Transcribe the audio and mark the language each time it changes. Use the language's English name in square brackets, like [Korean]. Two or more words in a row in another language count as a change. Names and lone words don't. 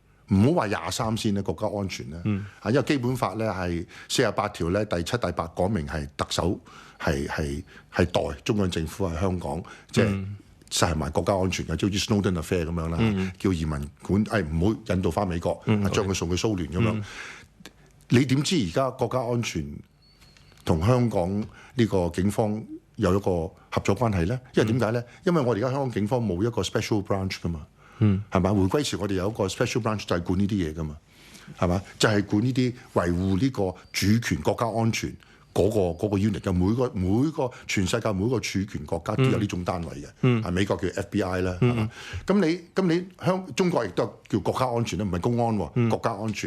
[Cantonese] 唔好話23先咧，國家安全咧，因為基本法咧係48條咧第7、第8講明係特首係代中央政府喺香港即係實行埋國家安全嘅，即好似 Snowden affair 咁樣啦，叫移民管唔好引渡翻美國，將佢送去蘇聯咁樣。你點知而家國家安全同香港呢個警方有一個合作關係咧？因為點解咧？因為我哋而家香港警方冇一個 [English] special branch [Cantonese] 噶嘛。係咪？回歸時我哋有一個 [English] special branch [Cantonese] 就係管呢啲嘢噶嘛，係嘛？就係管呢啲維護呢個主權國家安全嗰個 unit 嘅每個全世界每個主權國家都有呢種單位嘅，係美國叫 FBI 啦，係嘛？咁你中國亦都叫國家安全啦，唔係公安喎，國家安全。